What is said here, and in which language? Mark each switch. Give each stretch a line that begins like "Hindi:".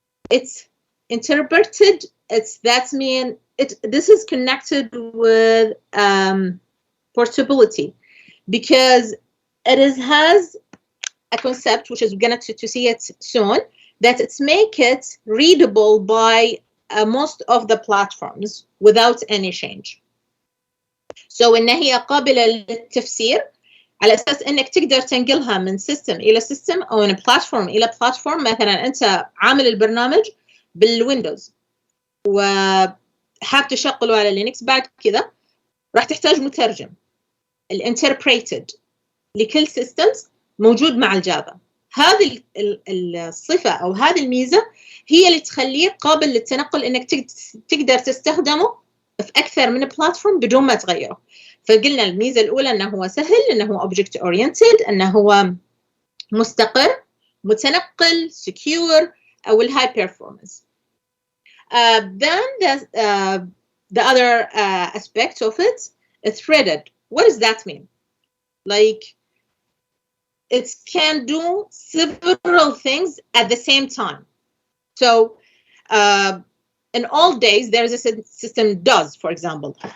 English: It's interpreted. That means this is connected with portability because it has a concept which is going to see it soon, that it's make it readable by most of the platforms without any change.
Arabic: So إن هي قابلة للتفسير على أساس إنك تقدر تنقلها من سيستم إلى سيستم أو من بلاتفورم إلى بلاتفورم. مثلا أنت عامل البرنامج بالويندوز وحاب تشغله على لينكس، بعد كذا راح تحتاج مترجم. الانتربريتد لكل سيستمز موجود مع الجافا. هذه الصفة أو هذه الميزة هي اللي تخليه قابل للتنقل، إنك تقدر تستخدمه في أكثر من بلاتفورم بدون ما تغيره. فقلنا الميزة الأولى أنه هو سهل، أنه هو object oriented، أنه هو مستقر، متنقل، secure، أو high performance.
English: Then the other aspect of it is threaded. What does that mean? Like, it can do several things at the same time. So in old days, there's a system does, for example.